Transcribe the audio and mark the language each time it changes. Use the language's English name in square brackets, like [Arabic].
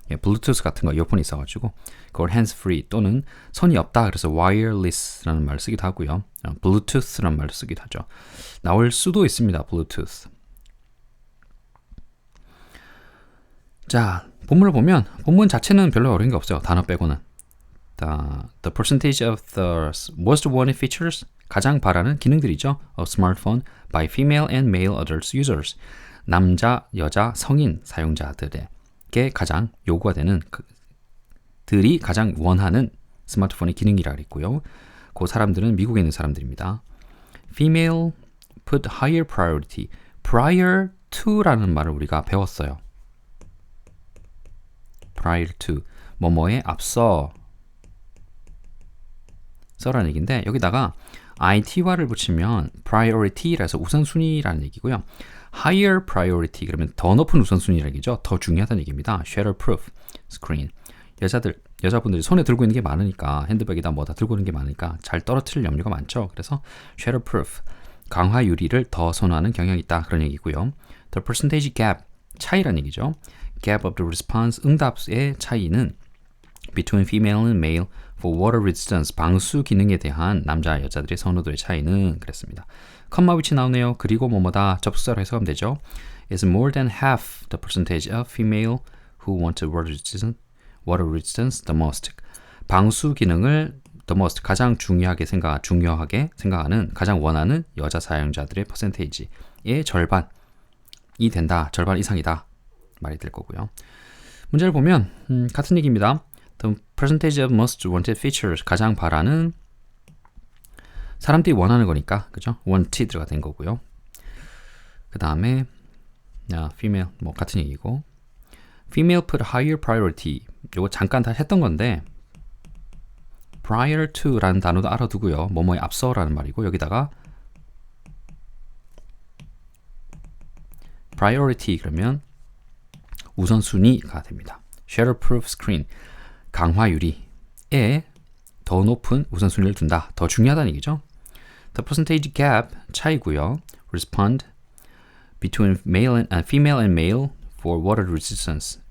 [Korean] 블루투스 같은 거 이어폰이 있어가지고 그걸 hands free 또는 선이 없다 그래서 wireless라는 말을 쓰기도 하고요. bluetooth라는 말을 쓰기도 하죠. 나올 수도 있습니다. bluetooth. 자, 본문을 보면 본문 자체는 별로 어려운 게 없어요. 단어 빼고는. [English] The percentage of the most wanted features, [Korean] 가장 바라는 기능들이죠. [English] of smartphone by female and male adult users. [Korean] 남자, 여자, 성인 사용자들에게 가장 요구가 되는 들이 가장 원하는 스마트폰의 기능이라 그랬고요. 그 사람들은 미국에 있는 사람들입니다. [English] Female put higher priority. [Korean] prior to라는 말을 우리가 배웠어요. prior to, 뭐뭐에 앞서 라는 얘기인데 여기다가 ITY를 붙이면 priority라서 우선순위라는 얘기고요. [English] higher priority [Korean] 그러면 더 높은 우선순위라는 얘기죠. 더 중요하다는 얘기입니다. [English] shatterproof screen. [Korean] 여자분들이 손에 들고 있는 게 많으니까 핸드백에다 뭐다 들고 있는 게 많으니까 잘 떨어뜨릴 염려가 많죠. 그래서 shatterproof 강화 유리를 더 선호하는 경향이 있다 그런 얘기고요. [English] The percentage gap [Korean] 차이라는 얘기죠. [English] gap of the response [Korean] 응답의 차이는 [English] between female and male for water resistance [Korean] 방수 기능에 대한 남자 여자들의 선호도의 차이는 그랬습니다. 컴마 위치 나오네요. 그리고 뭐뭐다 접속사로 해석하면 되죠. [English] is more than half the percentage of female who want water resistance the most. [Korean] 방수 기능을 [English] the most [Korean] 가장 중요하게 생각하는 가장 원하는 여자 사용자들의 퍼센테이지의 절반이 된다. 절반 이상이다. 말이 될 거고요. 문제를 보면 같은 얘기입니다. [English] The percentage of most wanted features [Korean] 가장 바라는 사람들이 원하는 거니까 그죠? wanted가 된 거고요. 그 다음에 female 뭐 같은 얘기고 [English] female put higher priority [Korean] 요거 잠깐 다 했던 건데 prior to라는 단어도 알아두고요. 뭐뭐에 앞서라는 말이고 여기다가 priority 그러면 우선순위가 됩니다. shatterproof screen 강화 유리에 더 높은 우선순위를 둔다. 더 중요하다는 얘기죠. [English] The percentage gap [Korean] 차이고요. [English] Respond between female and male for water resistance.